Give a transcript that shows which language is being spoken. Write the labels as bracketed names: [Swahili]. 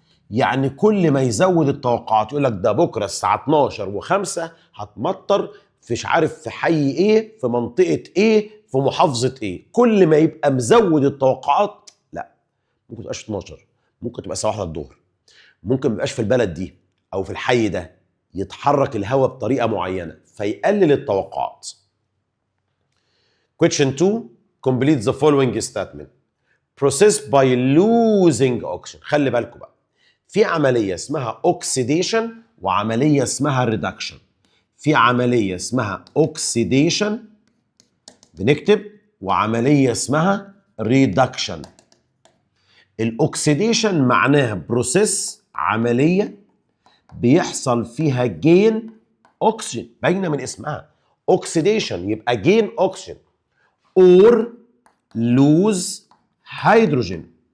[Arabic] يعني كل ما يزود التوقعات يقول لك ده بكره الساعه 12 و5 هتمطر في مش عارف في حي ايه في منطقه ايه في محافظه ايه. كل ما يبقى مزود التوقعات، لا ممكن تبقاش 12، ممكن تبقى الساعه 1 الظهر، ممكن ما يبقاش في البلد دي او في الحي ده، يتحرك الهواء بطريقه معينه فيقلل التوقعات. [English] Question 2 complete the following statement. Process by losing oxygen. [Arabic] خلي بالكم بقى، في عمليه اسمها oxidation وعمليه اسمها reduction. في عمليه اسمها oxidation بنكتب، وعمليه اسمها reduction. الاوكسيديشن معناها بروسيس، عمليه بيحصل فيها جين اوكسجين، باينه من اسمها اوكسيديشن يبقى [English] Gain oxygen or lose hydrogen.